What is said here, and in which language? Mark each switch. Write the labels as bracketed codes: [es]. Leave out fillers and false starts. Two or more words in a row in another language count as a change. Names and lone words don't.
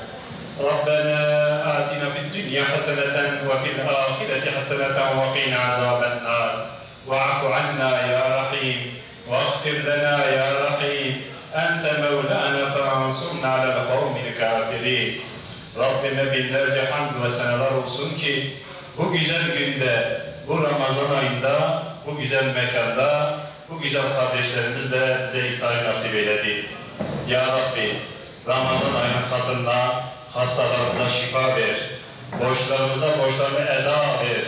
[ar] ربنا آتنا في الدنيا حسنة وفي الآخرة حسنة وقنا عذاب النار واعف عنا يا رحيم واغفر لنا يا رحيم أنت مولانا فانصرنا على القوم الكافرين [tr] Rabbime binlerce hamd ve seneler olsun ki bu güzel günde, bu Ramazan ayında, bu güzel mekanda, bu güzel kardeşlerimizle bize iftarı nasip eyledi. Ya Rabbi, Ramazan ayının hatırına hastalarımıza şifa ver, borçlarımıza borçlarını eda ver.